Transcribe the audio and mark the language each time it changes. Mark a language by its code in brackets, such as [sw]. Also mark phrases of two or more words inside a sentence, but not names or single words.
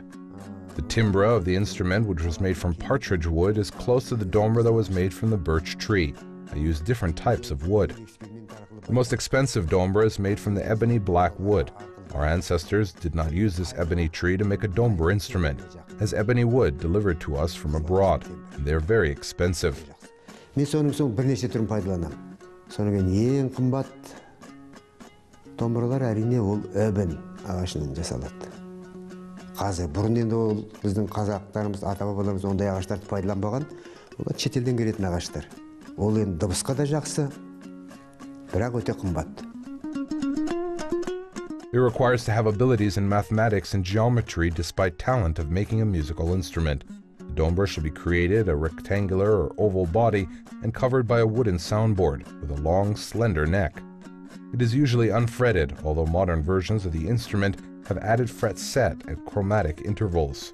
[en] The timbre of the instrument, which was made from partridge wood, is close to the dombra that was made from the birch tree. I used different types of wood. The most expensive dombra is made from the ebony black wood. Our ancestors did not use this ebony tree to make a dombra instrument, as ebony wood delivered to us from abroad, and they are very expensive. [kk] Мен соның соң бірнеше түрін пайдаланам. Соның ең қымбат домбыралар әрине ол ebony ағашынан жасалады. Қазір бұрын енді ол біздің қазақтарымыз, ата-бабаларымыз ондай ағаштарды пайдаланбаған, олар шетелден келетін ағаштар. Ол енді дыбысқа да жақсы, бірақ өте қымбат. [en] It requires to have abilities in mathematics and geometry despite talent of making a musical instrument. The dombra should be created a rectangular or oval body and covered by a wooden soundboard with a long, slender neck. It is usually unfretted, although modern versions of the instrument have added frets set at chromatic intervals.